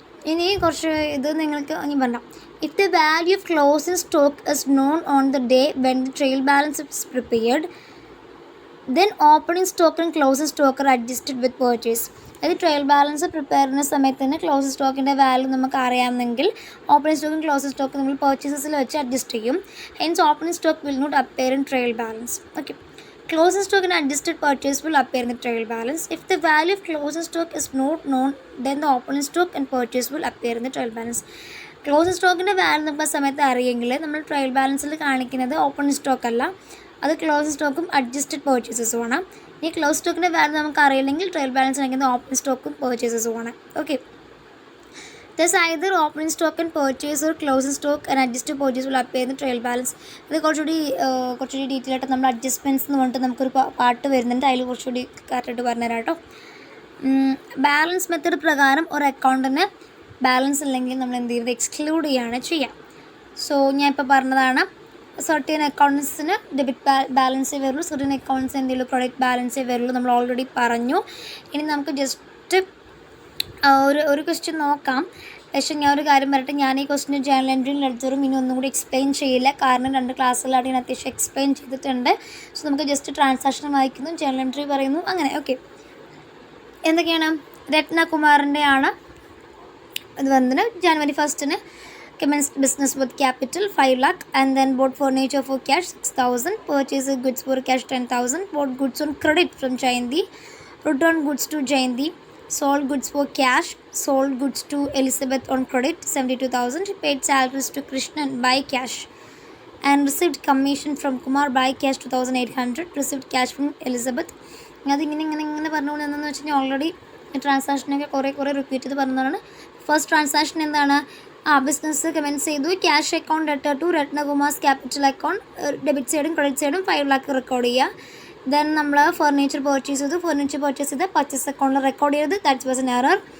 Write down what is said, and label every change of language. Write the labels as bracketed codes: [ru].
[ml] ഇനി കുറച്ച് ഇത് നിങ്ങൾക്ക് ഇനി പറഞ്ഞാൽ, [en] If the value of closing stock is known on the day when the trial balance is prepared, then opening stock and closing stock are adjusted with purchase. [ml] അതായത് trial balance prepare ചെയ്യുന്ന സമയത്ത് തന്നെ ക്ലോസിംഗ് സ്റ്റോക്കിൻ്റെ value നമുക്ക് അറിയാമെങ്കിൽ opening സ്റ്റോക്കും closing സ്റ്റോക്കും നമ്മൾ പർച്ചേസസിൽ വെച്ച് adjust ചെയ്യും. [en] Hence opening stock will not appear in trial balance. Okay, closing stock and adjusted purchase will appear in the trial balance. If the value of closing stock is not known, then the opening stock and purchase will appear in the trial balance. [ml] Closing സ്റ്റോക്കിൻ്റെ value നമുക്ക് സമയത്ത് അറിയെങ്കിൽ നമ്മൾ trial ബാലൻസിൽ കാണിക്കുന്നത് opening stock അല്ല, അത് closing സ്റ്റോക്കും adjusted പർച്ചേസസും ആണ്. ഈ close സ്റ്റോക്കിൻ്റെ വാല്യൂ നമുക്ക് അറിയില്ലെങ്കിൽ ട്രയൽ ബാലൻസ് കാണിക്കുന്നത് ഓപ്പണിംഗ് സ്റ്റോക്കും പർച്ചേസസും ആണ്. [en] Okay, Thus either opening stock and purchase or closing stock and adjusted purchase will appear in the trial balance. [ml] ഇത് കുറച്ചുകൂടി ഡീറ്റെയിൽ ആയിട്ട് നമ്മൾ അഡ്ജസ്റ്റ്മെൻറ്റ്സ് എന്ന് പറഞ്ഞിട്ട് നമുക്കൊരു പാർട്ട് വരുന്നുണ്ട്, അതിൽ കുറച്ചുകൂടി കറക്റ്റായിട്ട് പറഞ്ഞുതരാം കേട്ടോ. ബാലൻസ് മെത്തേഡ് പ്രകാരം ഒരു അക്കൗണ്ടിന് ബാലൻസ് ഇല്ലെങ്കിൽ നമ്മൾ എന്ത് ചെയ്യുന്നത്? എക്സ്ക്ലൂഡ് ചെയ്യുകയാണ് ചെയ്യുക. സോ ഞാൻ ഇപ്പോൾ പറഞ്ഞതാണ്, സർട്ടൻ അക്കൗണ്ട്സിന് ഡെബിറ്റ് ബാലൻസേ വരുള്ളൂ, സർട്ടൻ അക്കൗണ്ട്സ് എന്തെങ്കിലും ക്രെഡിറ്റ് ബാലൻസേ വരുള്ളൂ, നമ്മൾ ഓൾറെഡി പറഞ്ഞു. ഇനി നമുക്ക് ജസ്റ്റ് ഒരു ക്വസ്റ്റ്യൻ നോക്കാം. പക്ഷേ ഞാൻ ഒരു കാര്യം പറയട്ടെ, ഞാൻ ഈ ക്വസ്റ്റ്യൻ ജേണൽ എൻട്രിയിൽ എടുത്തതും ഇനി ഒന്നും കൂടി എക്സ്പ്ലെയിൻ ചെയ്യില്ല, കാരണം 2 ക്ലാസ്സുകളായിട്ട് ഞാൻ അത്യാവശ്യം എക്സ്പ്ലെയിൻ ചെയ്തിട്ടുണ്ട്. സോ നമുക്ക് ജസ്റ്റ് ട്രാൻസാക്ഷൻ വായിക്കുന്നു, ജേണൽ എൻട്രി പറയുന്നു, അങ്ങനെ. ഓക്കെ, എന്തൊക്കെയാണ്? രത്നകുമാറിൻ്റെ ആണ് [en] ഇത് വന്നിട്ട് January 1st commenced business with capital 5 lakh and then bought furniture for cash 6,000, purchased goods for cash 10,000, bought goods on credit from Jayanti, returned goods to Jayanti, sold goods for cash, sold goods to Elizabeth on credit 72,000, paid salaries to Krishnan by cash and received commission from Kumar by cash 2,800, received cash from Elizabeth. [ml] അതിങ്ങനെ പറഞ്ഞുകൊണ്ട് എന്താണെന്ന് വെച്ച് കഴിഞ്ഞാൽ already ട്രാൻസാക്ഷനൊക്കെ കുറേ repeat ചെയ്ത് പറഞ്ഞതാണ്. First transaction എന്താണ്? Business comments ചെയ്തു. Cash account debtor to രത്നകുമാർസ് capital account debit സൈഡും ക്രെഡിറ്റ് സൈഡും 5 lakh റെക്കോർഡ് ചെയ്യുക. ദെൻ നമ്മൾ ഫർണിച്ചർ പർച്ചേസ് ചെയ്തു. ഫർണിച്ചർ പർച്ചേസ് ചെയ്ത് പർച്ചേസ് അക്കൗണ്ടിൽ റെക്കോർഡ് ചെയ്ത് [en] That was an error.